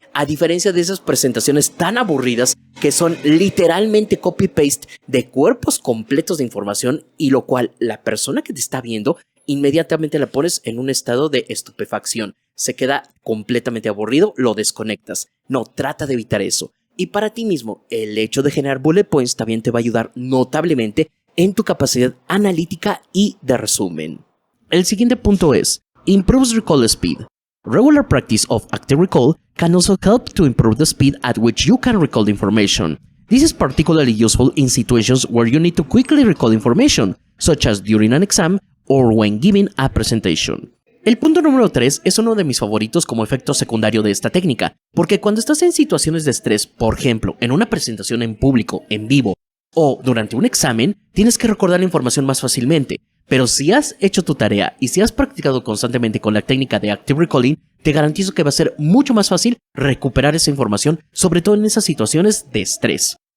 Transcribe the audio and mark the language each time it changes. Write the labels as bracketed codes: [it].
[es] A diferencia de esas presentaciones tan aburridas que son literalmente copy-paste de cuerpos completos de información y lo cual la persona que te está viendo inmediatamente la pones en un estado de estupefacción. Se queda completamente aburrido, lo desconectas. No, trata de evitar eso. Y para ti mismo, el hecho de generar bullet points también te va a ayudar notablemente en tu capacidad analítica y de resumen. El siguiente punto es, [en] improves recall speed. Regular practice of active recall can also help to improve the speed at which you can recall information. This is particularly useful in situations where you need to quickly recall information, such as during an exam or when giving a presentation. [es] El punto número 3 es uno de mis favoritos como efecto secundario de esta técnica, porque cuando estás en situaciones de estrés, por ejemplo, en una presentación en público, en vivo, o durante un examen, tienes que recordar la información más fácilmente. Pero si has hecho tu tarea y si has practicado constantemente con la técnica de Active Recalling, te garantizo que va a ser mucho más fácil recuperar esa información, sobre todo en esas situaciones de estrés.